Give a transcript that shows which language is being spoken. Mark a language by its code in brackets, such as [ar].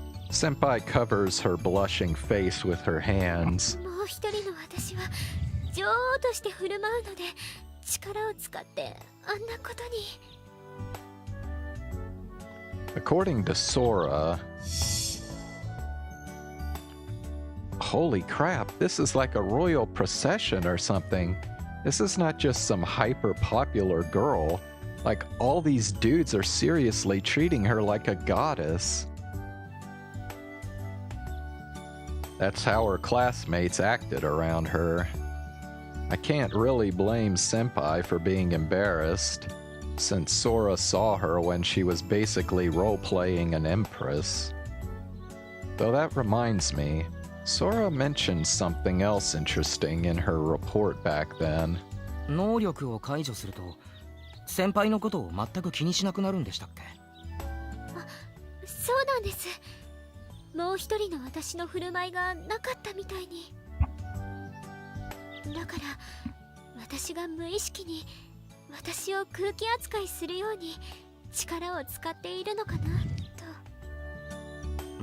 [en] Senpai covers her blushing face with her hands. [ja] もう一人の私は女王として振る舞うので、力を使ってあんなことに。 [en] According to Sora, holy crap, this is like a royal procession or something. This is not just some hyper-popular girl. Like, all these dudes are seriously treating her like a goddess. That's how her classmates acted around her. I can't really blame Senpai for being embarrassed, since Sora saw her when she was basically role-playing an empress. Though that reminds me, Sora mentioned something else interesting in her report back then. [ja] 能力を解除すると先輩のことを全く気にしなくなるんでしたっけ？そうなんです。もう一人の私の振る舞いがなかったみたいに。だから私が無意識に私を空気扱いするように力を使っているのかなと。